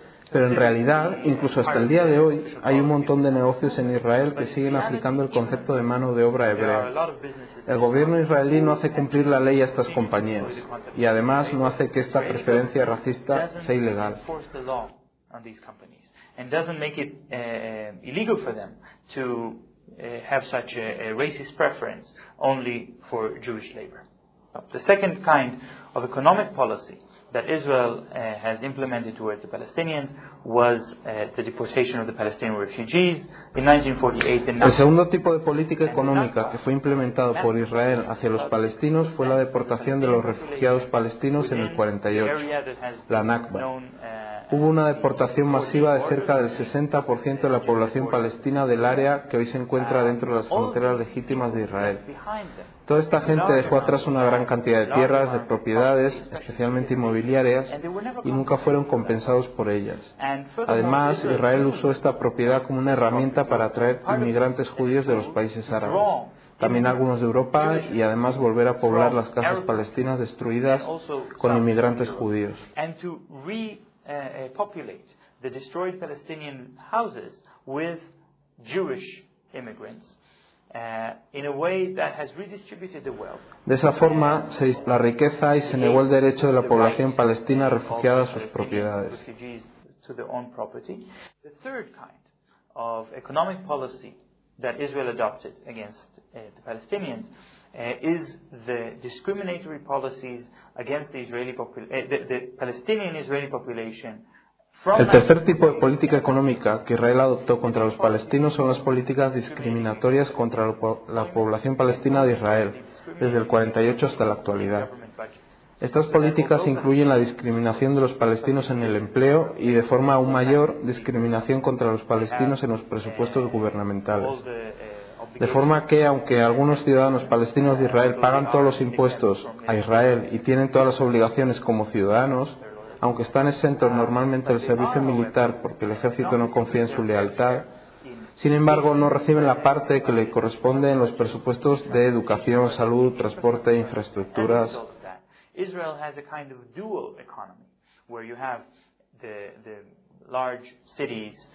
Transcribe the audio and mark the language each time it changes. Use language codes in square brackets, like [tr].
[es] Pero en realidad, incluso hasta el día de hoy, hay un montón de negocios en Israel que siguen aplicando el concepto de mano de obra hebrea. El gobierno israelí no hace cumplir la ley a estas compañías y además no hace que esta preferencia racista sea ilegal. [en] And doesn't make it illegal for them to have such a racist preference only for Jewish labor. The second kind of economic policy that Israel has implemented towards the Palestinians was the deportation of the Palestinian refugees in 1948. [es] El segundo tipo de política económica que fue implementado por Israel hacia los palestinos fue la deportación de los refugiados palestinos en el 48, la Nakba. Hubo una deportación masiva de cerca del 60% de la población palestina del área que hoy se encuentra dentro de las fronteras legítimas de Israel. Toda esta gente dejó atrás una gran cantidad de tierras, de propiedades, especialmente inmobiliarias, y nunca fueron compensados por ellas. Además, Israel usó esta propiedad como una herramienta para atraer inmigrantes judíos de los países árabes, también algunos de Europa, y además volver a poblar las casas palestinas destruidas con inmigrantes judíos. [en] Populate the destroyed Palestinian houses with Jewish immigrants in a way that has redistributed the wealth. [es] De esa forma se disparó la riqueza y se negó el derecho de la población palestina refugiada a sus propiedades. [en] To their own property. The third kind of economic policy that Israel adopted against the Palestinians is the discriminatory policies against the Israeli the Palestinian Israeli population. [es] El tercer tipo de política económica que Israel adoptó contra los palestinos son las políticas discriminatorias contra la población palestina de Israel desde el 48 hasta la actualidad. Estas políticas incluyen la discriminación de los palestinos en el empleo y, de forma aún mayor, discriminación contra los palestinos en los presupuestos gubernamentales. De forma que, aunque algunos ciudadanos palestinos de Israel pagan todos los impuestos a Israel y tienen todas las obligaciones como ciudadanos, aunque están exentos normalmente del servicio militar porque el ejército no confía en su lealtad, sin embargo no reciben la parte que le corresponde en los presupuestos de educación, salud, transporte e infraestructuras. [en] Israel has a kind of dual economy where you have the large cities.